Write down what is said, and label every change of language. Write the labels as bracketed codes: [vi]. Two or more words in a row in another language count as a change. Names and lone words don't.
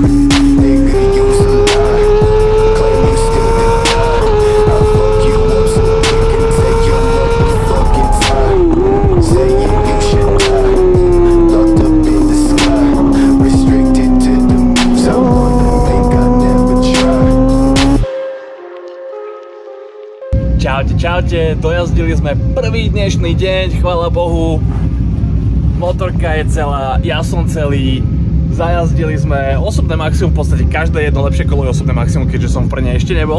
[en] Nigga, you's a lie. Claim you still the guy. I'll fuck you up so you can take your motherfucking time. Saying you should die. Locked up in the sky. Restricted to the moves I wanna make, I never try. [sk] Čaute, dojazdili sme prvý dnešný deň, chvála Bohu. Motorka je celá, ja som celý. Zajazdili sme osobné maximum, v podstate každé jedno lepšie kolo je osobné maximum, keďže som pre ne ešte nebol.